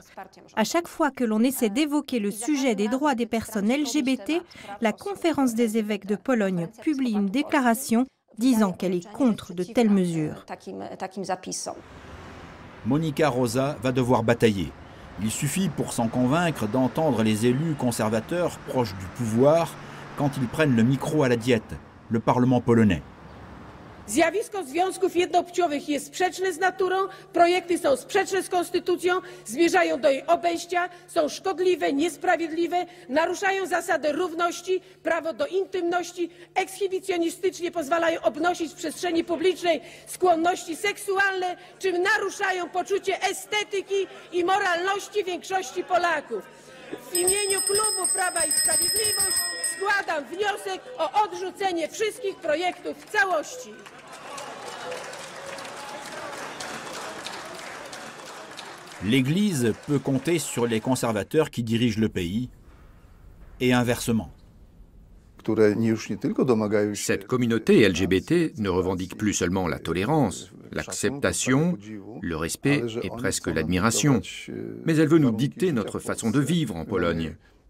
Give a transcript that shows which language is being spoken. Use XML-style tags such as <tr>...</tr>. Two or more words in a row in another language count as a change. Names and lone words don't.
<fr>À chaque fois que l'on essaie d'évoquer le sujet des droits des personnes LGBT, la Conférence des évêques de Pologne publie une déclaration disant qu'elle est contre de telles mesures. Monika Rosa va devoir batailler. Il suffit pour s'en convaincre d'entendre les élus conservateurs proches du pouvoir quand ils prennent le micro à la Diète, le Parlement polonais.</fr> <pl>Zjawisko związków jednopłciowych jest sprzeczne z naturą, projekty są sprzeczne z konstytucją, zmierzają do jej obejścia, są szkodliwe, niesprawiedliwe, naruszają zasadę równości, prawo do intymności, ekshibicjonistycznie pozwalają obnosić w przestrzeni publicznej skłonności seksualne, czym naruszają poczucie estetyki i moralności większości Polaków. W imieniu Klubu Prawa i Sprawiedliwość składam wniosek o odrzucenie wszystkich projektów w całości.</pl> <fr>L'Église peut compter sur les conservateurs qui dirigent le pays, et inversement. Cette communauté LGBT ne revendique plus seulement la tolérance, l'acceptation, le respect et presque l'admiration, mais elle veut nous dicter notre façon de vivre en Pologne.</fr>